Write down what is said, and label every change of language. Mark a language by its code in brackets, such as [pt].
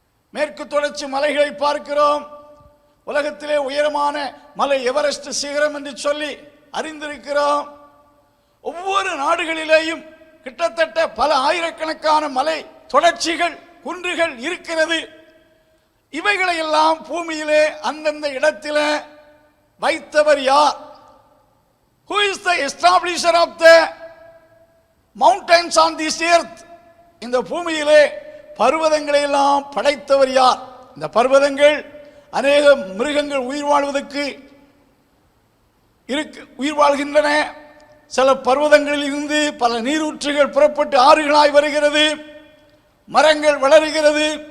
[ta] மேற்கு தொடர்ச்சி மலைகளை பார்க்கிறோம். உலகத்திலே உயரமான மலை எவரெஸ்ட் சிகரம் என்று சொல்லி அறிந்திருக்கிறோம். ஒவ்வொரு நாடுகளிலேயும் கிட்டத்தட்ட பல ஆயிரக்கணக்கான மலை தொடர்ச்சிகள், குன்றுகள் இருக்கிறது. இவைகளை எல்லாம் பூமியிலே அந்தந்த இடத்திலே வைத்தவர் யார்? [en] Who is the establisher of the mountains on this earth? [ta] இந்த பூமியிலே பர்வதங்களை எல்லாம் படைத்தவர் யார்? இந்த பர்வதங்கள் அநேக மிருகங்கள் உயிர் வாழ்வதற்கு உயிர் வாழ்கின்றன. சில பர்வதங்களில் இருந்து பல நீரூற்றுகள் புறப்பட்டு ஆறுகளாய் வருகிறது, மரங்கள் வளருகிறது.